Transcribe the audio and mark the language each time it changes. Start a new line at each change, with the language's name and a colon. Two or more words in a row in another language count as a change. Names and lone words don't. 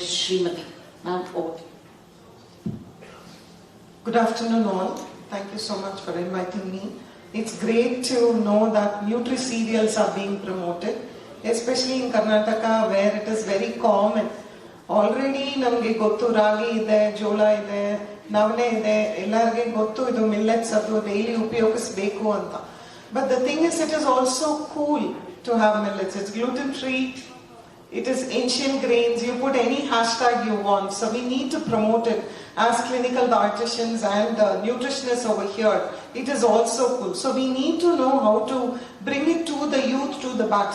English: Sreemathy. Ma'am, over to you. Good afternoon all. Thank you so much for inviting me. It's great to know that nutri-cereals are being promoted, especially in Karnataka where it is very common.
Kannada: Already ನಮ್ಗೆ ಗೊತ್ತು ರಾಗಿ ಇದೆ, ಜೋಳ ಇದೆ, ನವಣೆ ಇದೆ, ಎಲ್ಲರ್ಗೆ ಗೊತ್ತು ಇದು millets ಅದು daily ಉಪಯೋಗಿಸಬೇಕು ಅಂತ.
English: But the thing is, it is also cool to have millets. It's gluten-free, it is ancient grains, you put any hashtag you want. So we need to promote it as clinical dietitians and nutritionists over here. It is also cool. So we need to know how to bring it to the youth, to the back.